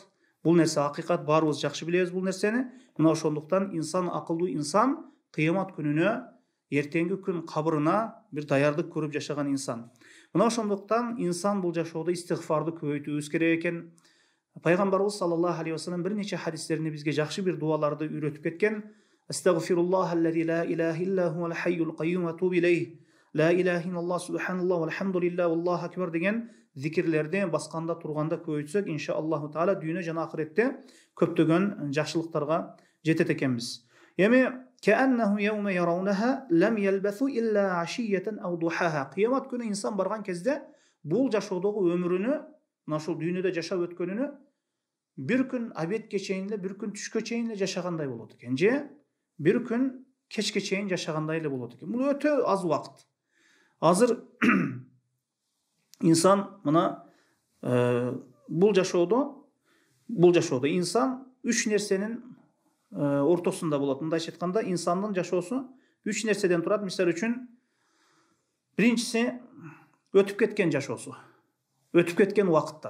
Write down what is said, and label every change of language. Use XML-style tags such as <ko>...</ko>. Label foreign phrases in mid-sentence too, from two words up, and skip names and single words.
<ky>Бул нерсе акыйкат, баарыбыз жакшы билебиз бул нерсени. Мына ошондуктан инсан, акылдуу инсан кыямат күнүнө, эртеңки күн кабырына бир даярдык көрүп жашаган инсан. Мына ошондуктан инсан бул жашоодо истигфарды көбөйтүүбүз керек экен. Пайгамбарыбыз</ky> <ar>صلى الله عليه وسلم</ar> <ky>бир нече хадистеринде бизге жакшы бир дуаларды үйрөтүп кеткен.</ky> <ar>أستغفر الله الذي لا إله إلا هو الحي القيوم وأتوب إليه. لا إله إلا الله سبحان الله والحمد لله والله أكبر</ar> <ky>деген зикирлерди басканда турганда көбөйтсөк,</ky> <ar>إن شاء الله تعالى</ar> <ky>дүйнө жана акыретте көптөгөн жакшылыктарга жетет экенбиз.</ky> <ar>Эми كأنهم يوم يرونها لم يلبثوا إلا عشية أو ضحاها.</ar> <ky>Кыямат күнү инсан барган кезде бул жашоодогу өмүрүнү, мына ушул дүйнөдө жашап өткөнүнү bir gün abetке чейин эле, bir gün түшкө чейин эле жашагандай болот экен, же bir gün кечке чейин жашагандай эле болот экен. Бул өтө аз убакыт. Азыр инсан мына бул жашоодо инсан үч нерсенин ортосунда болот. Мындайча айтканда, инсандын жашоосу үч нерседен турат. Мисалы үчүн, биринчиси өтүп кеткен жашоосу, өтүп кеткен убакыттар.</ky>